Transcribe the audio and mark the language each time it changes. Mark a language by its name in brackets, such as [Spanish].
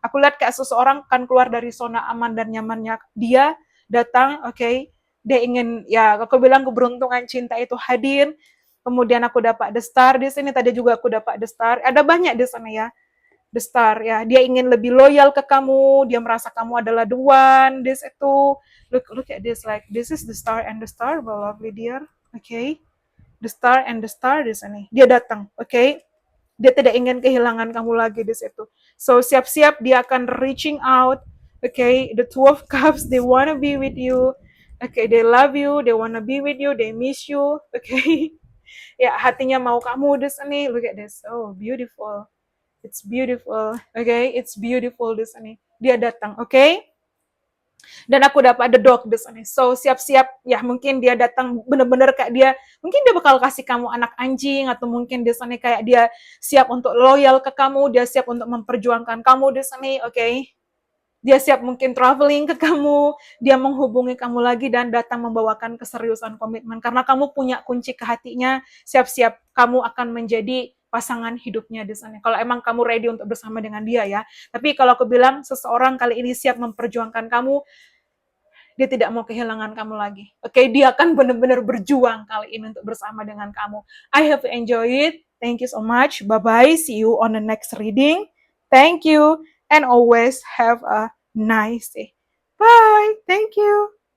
[Indonesian] Aku lihat kayak seseorang kan keluar dari zona aman dan nyamannya. Dia datang, okay, dia ingin, ya aku bilang keberuntungan cinta itu hadir. Kemudian aku dapat the star di sini, tadi juga aku dapat the star. Ada banyak di sana ya. The star, ya. Dia ingin lebih loyal ke kamu, dia merasa kamu adalah the one, this itu. [English] Look at this, like this is the star and the star, my lovely dear. Okay. The star and the star [Indonesian] di sini. Dia datang, okay? Dia tidak ingin kehilangan kamu lagi di situ. So siap-siap dia akan [English] reaching out, okay? The Two of Cups, they wanna be with you, okay? They love you, they wanna be with you, they miss you, okay? [Indonesian] Ya, hatinya mau kamu di sini. [English] Look at this, oh beautiful, it's beautiful, okay? It's beautiful [Indonesian] di sini. Dia datang, okay? Dan aku dapat the dog di sini. So siap-siap ya, mungkin dia datang bener-bener kayak dia, mungkin dia bakal kasih kamu anak anjing, atau mungkin di sini kayak dia siap untuk loyal ke kamu, dia siap untuk memperjuangkan kamu di sini, okay? Dia siap mungkin traveling ke kamu, dia menghubungi kamu lagi dan datang membawakan keseriusan komitmen. Karena kamu punya kunci ke hatinya, siap-siap kamu akan menjadi pasangan hidupnya di sana. Kalau emang kamu ready untuk bersama dengan dia ya. Tapi kalau aku bilang seseorang kali ini siap memperjuangkan kamu, dia tidak mau kehilangan kamu lagi. Oke, dia akan benar-benar berjuang kali ini untuk bersama dengan kamu. [English] I hope you enjoy it. Thank you so much. Bye-bye. See you on the next reading. Thank you. And always have a nice day. Bye. Thank you.